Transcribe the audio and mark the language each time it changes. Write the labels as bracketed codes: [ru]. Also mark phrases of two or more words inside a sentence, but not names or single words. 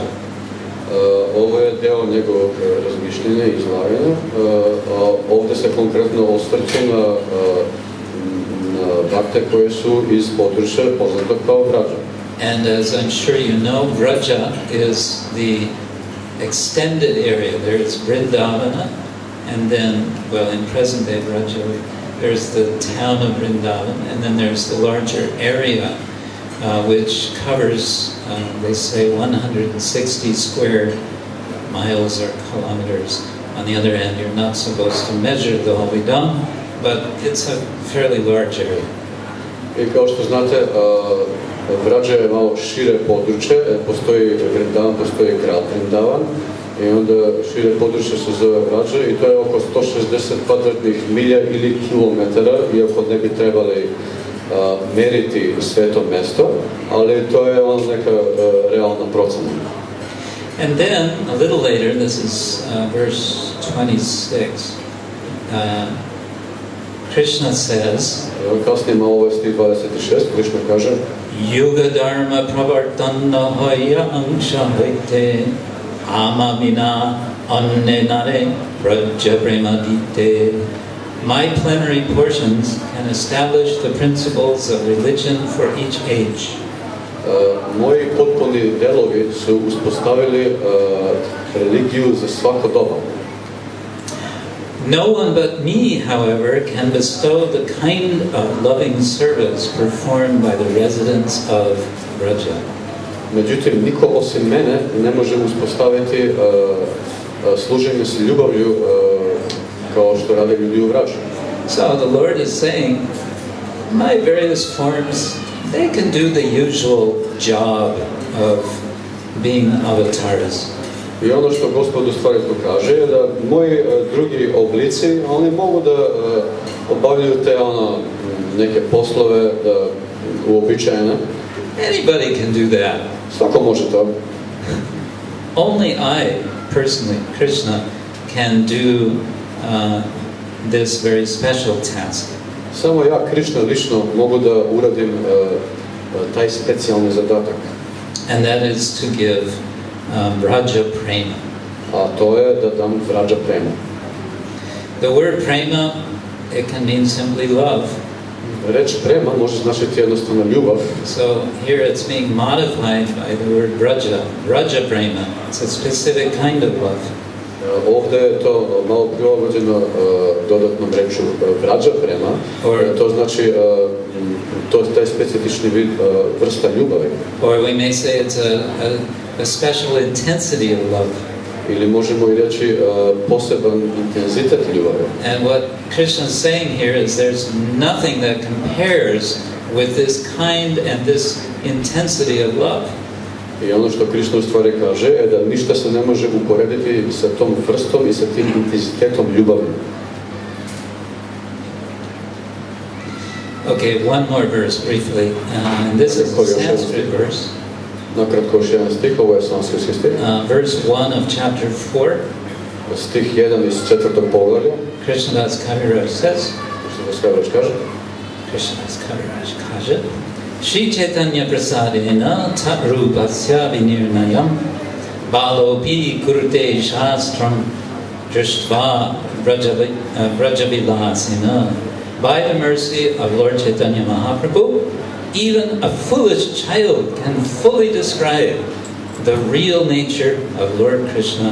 [sr] Ovo je deo njegovog razmišljenja i izlaganja. Ovdje se konkretno osvrće na bhakte koje su iz područja poznatog kao Braja. [en] And as I'm sure you know, Braja is the extended area. There's Vrindavana, and then, well, in present-day Braja, there's the town of Vrindavan, and then there's the larger area, which covers, they say, 160 square miles or kilometers. On the other hand, you're not supposed to measure the Hovidam, but it's a fairly large area. [sr] I kao što znate, Vrađa je malo šire područje, postoji Vrindavan, postoji grad Vrindavan, i onda šire područje se zove Vrađa i to je oko 160 kvadratnih milja ili kilometara, iako ne bi trebali meriti sve to mesto, ali to je neka realna procena. [en] And then, a little later, this is verse 26, Krishna says, [sr] Kasnije malo ovo je stih 26, Krishna kaže, [bn] যুগ ধর্ম প্রবর্তন হয় অংশ হৈতে আমা বিনা অন্যে নারে ব্রজ প্রেম দিতে. [en] My plenary portions can establish the principles of religion for each age. [sr] Moji potpuni delovi su uspostavili religiju za svako doba. [en] No one but me, however, can bestow the kind of loving service performed by the residents of Vraja. [sr] Međutim, niko osim mene ne može uspostaviti služenje s ljubavlju kao što rade ljudi u Vraži. [en] So the Lord is saying, my various forms, they can do the usual job of being avatars. [sr] I ono što Gospod u stvari tu kaže je da moji drugi oblici, oni mogu da obavljaju te neke poslove da uobičajene. [en] Anybody can do that. [sr] Svako može to. [en] Only I, personally, Krishna, can do this very special task. [sr] Samo ja, Krishna, lično mogu da uradim taj specijalni zadatak. [en] And that is to give Vraja Prema. [sr] A to je da dam Vraja Prema. [en] The word Prema, it can mean simply love. [sr] Reč prema može značiti jednostavno ljubav. [en] So here it's being modified by the word Vraja, Vraja Prema. It's a specific kind of love. [sr] Ovdje je to malo prilagođeno dodatnom rečju Vraja Prema. To znači to je taj specifični vid vrsta ljubavi. [en] Or we may say it's a special intensity of love. [sr] Ili možemo i reći poseban intenzitet ljubavi. [en] And what Krishna is saying here is there's nothing that compares with this kind and this intensity of love. [sr] I ono što Krishna u stvari kaže je da ništa se ne može uporediti sa tom vrstom i sa tim intenzitetom ljubavi. [en] Okay, one more verse briefly. And this is a Sanskrit verse. [sr] Nakratko još jedan stih, ovo je sanskritski stih. [en] Verse 1 of chapter 4. [sr] Stih 1 iz 4. poglavlja. [en] Krishnadas Kaviraj says. [sr] Krishnadas Kaviraj kaže. Krishnadas Kaviraj kaže. [sa] श्री चैतन्य प्रसादेन तद् रूपस्य विनिर्णयम् बालोऽपि कुरुते शास्त्रं दृष्ट्वा व्रजविलासिनः. [en] By the mercy of Lord Chaitanya Mahaprabhu, even a foolish child can fully describe the real nature of Lord Krishna.